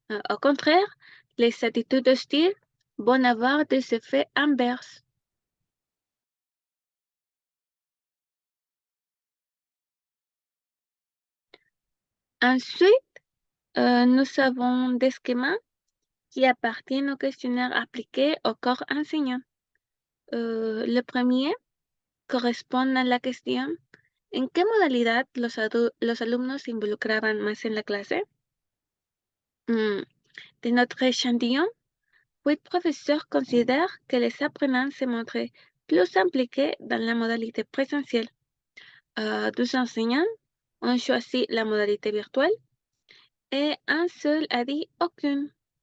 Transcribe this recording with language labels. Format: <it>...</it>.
<fr>Au contraire, les attitudes hostiles vont avoir des effets inverses. Ensuite, nous avons des schémas qui appartiennent au questionnaire appliqué au corps enseignant. Le premier correspond a la question</fr> <es>¿en qué modalidad los alumnos se involucraban más en la clase?</es> <fr>De notre échantillon, 8 professeurs considèrent que les apprenants se montraient plus impliqués dans la modalité présentielle. 12 enseignants ont choisi la modalité virtuelle et un seul a dit aucune.</fr>